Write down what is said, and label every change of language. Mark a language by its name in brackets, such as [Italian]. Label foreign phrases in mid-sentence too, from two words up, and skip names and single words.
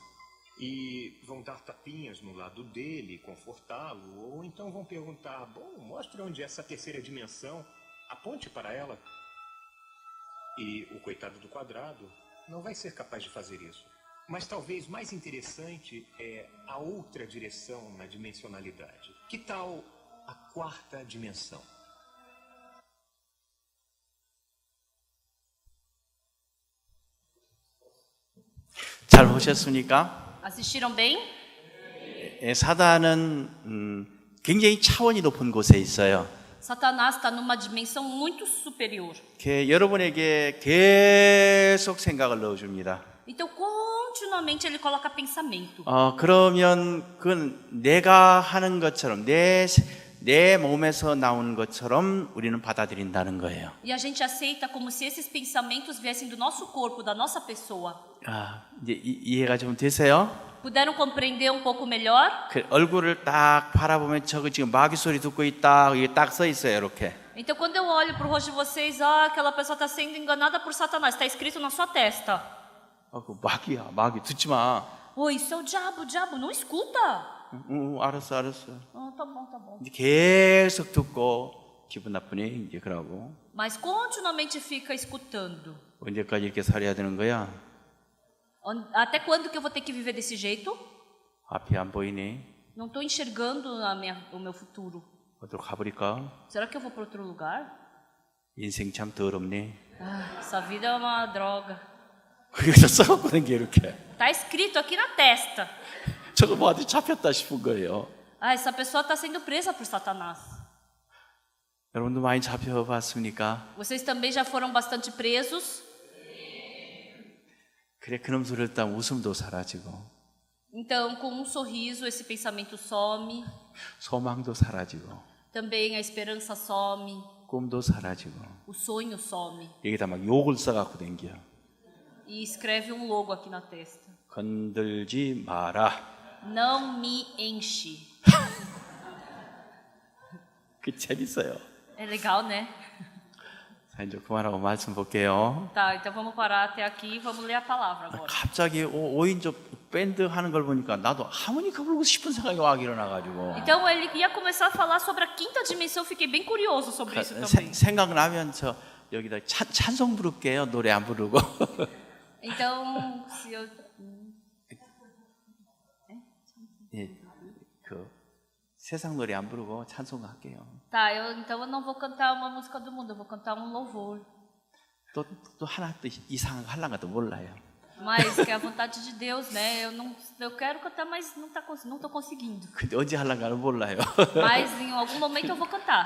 [Portuguese] E vão dar tapinhas no lado dele, confortá-lo, ou então vão perguntar, bom, mostre onde é essa terceira dimensão, aponte para ela. E o coitado do quadrado não vai ser capaz de fazer isso. Mas talvez mais interessante é a outra direção na dimensionalidade. Que tal a quarta dimensão? [Korean] 잘 보셨습니까? [Portuguese] Assistiram bem? [Korean] 예, 사단은 굉장히 차원이 높은 곳에 있어요. [Portuguese] Satanás está numa dimensão muito superior. [Korean] 여러분에게 계속 생각을 넣어줍니다. [Portuguese] Então, continuamente ele coloca pensamento. [Korean] 그러면 그건 내가 하는 것처럼 내 몸에서 나온 것처럼 우리는 받아들인다는 거예요. [Portuguese] E a gente aceita como se esses pensamentos viessem do nosso corpo, da nossa pessoa. [Korean] 이제 이해가 좀 되세요? [Portuguese] Puderam compreender um pouco melhor? [Korean] 얼굴을 딱 바라보면 저거 지금 마귀 소리 듣고 있다 이게 딱 써 있어요, 이렇게. [Portuguese] Então, quando eu olho para o rosto de vocês, aquela pessoa está sendo enganada por Satanás. Está escrito na sua testa. [Korean] 그 마귀야, 마귀 듣지 마. [Portuguese] Isso é o diabo, não escuta. [Korean] 알았어. [Portuguese] Tá bom, tá bom. [Korean] 이제 계속 듣고 기분 나쁘니 이제 그러고 [Portuguese] Mas continuamente fica escutando. [Korean] 언제까지 이렇게 살아야 되는 거야? [Portuguese] Até quando que eu vou ter que viver desse jeito? [Korean] 앞이 안 보이니? [Portuguese] Não estou enxergando o meu futuro. [Korean] 어디로 가버릴까? [Portuguese] Será que eu vou para outro lugar? [Korean] 인생 참 더럽네. [Portuguese] Ah, essa vida é uma droga. [Korean] 그래서 써갖고는 게 이렇게 [Portuguese] Tá escrito aqui na testa. [Korean] 저거 뭐 어디 잡혔다 싶은 거예요. [Portuguese] Ah, essa pessoa está sendo presa por Satanás. [Korean] 여러분도 많이 잡혀봤습니까? [Portuguese] Vocês também já foram bastante presos? [Korean] 그래 그놈 소리를 듣다 웃음도 사라지고 [Portuguese] Então, com um sorriso, esse pensamento some. [Korean] 소망도 사라지고 [Portuguese] Também a esperança some. [Korean] 꿈도 사라지고 [Portuguese] O sonho some. [Korean] 여기다 막 욕을 써갖고 댕겨. [Portuguese] E escreve um logo aqui na testa. [Korean] 건들지 마라. [Portuguese] Não me enche. [Korean] 그 재밌어요. [Portuguese] É legal, né? [Korean] 자 이제 그만하고 말씀 볼게요. [Portuguese] Tá, então vamos parar até aqui e vamos ler a palavra agora. [Korean] 갑자기 5인조 밴드 하는 걸 보니까 나도 하모니카 불고 싶은 생각이 막 일어나가지고 [Portuguese] Então ele ia começar a falar sobre a quinta dimensão. Fiquei bem curioso sobre isso também. [Korean] 생각나면 저 여기다 찬송 부를게요. 노래 안 부르고. [Portuguese] Então, se eu [Korean] 예, 그 세상 노래 안 부르고 찬송 할게요. [Portuguese] Tá, então eu não vou cantar uma música do mundo, eu vou cantar um louvor. [Korean] 또 하나 또 이상한 거 하려는 것도 몰라요. [Portuguese] Mas que é a vontade de Deus, né? Eu quero cantar, mas não tô conseguindo. [Korean] 근데 언제 하려는가는 몰라요. [Portuguese] Mas em algum momento eu vou cantar.